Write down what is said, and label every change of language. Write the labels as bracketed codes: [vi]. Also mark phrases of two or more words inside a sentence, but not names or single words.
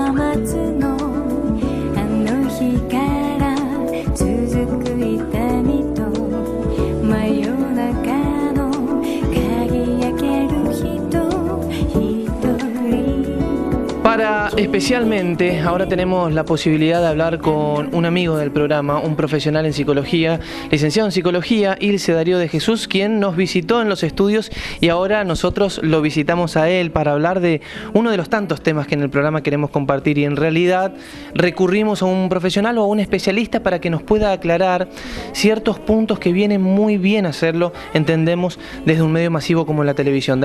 [ja] つのあの日から続く痛みと真夜中の鍵開ける人一人。 [es] Para especialmente, ahora tenemos la posibilidad de hablar con un amigo del programa, un profesional en psicología, licenciado en psicología, Ilse Darío de Jesús, quien nos visitó en los estudios y ahora nosotros lo visitamos a él para hablar de uno de los tantos temas que en el programa queremos compartir, y en realidad recurrimos a un profesional o a un especialista para que nos pueda aclarar ciertos puntos que viene muy bien hacerlo, entendemos, desde un medio masivo como la televisión.